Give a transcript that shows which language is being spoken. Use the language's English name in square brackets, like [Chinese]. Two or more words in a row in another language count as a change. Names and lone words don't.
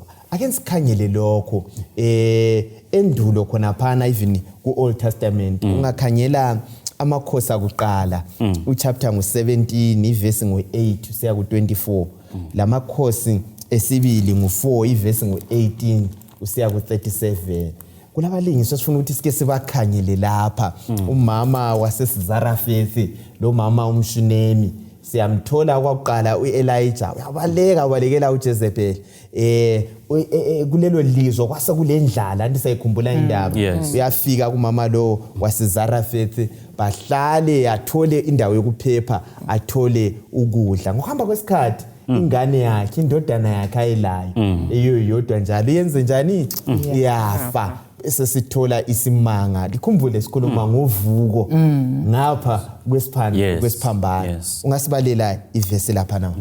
[Zulu] Ake sikhangele lokho endulo khona phana even ku [English] Old Testament [Zulu] ungakhangela amakhosi akuqala uchapter ngu17 iverse ngu8 usiya ku24 lamakhosi esibili ngu4 iverse ngu18 usiya ku37 kulabalingisi sifuna ukuthi sike sibakhanyele lapha umama wasesizarafethi lo mama umshunemi siyamthola kwakuqala uElijah ubalekela uJezebel kulelo lizwe kwase kulendlala anti sayikhumbula indaba uyafika kumama lo wasezarafethi bahlale athole indawo yokuphepha athole ukudla ngokuhamba kwesikhathi ingane yakhe indodana yakhe ayelayo eyo yodwa njalo yenze njani iyafa sesithola isimanga likhumbule sikhuluma ngovuko ngapha kwesiphambano ungasibalela ivesi lapha na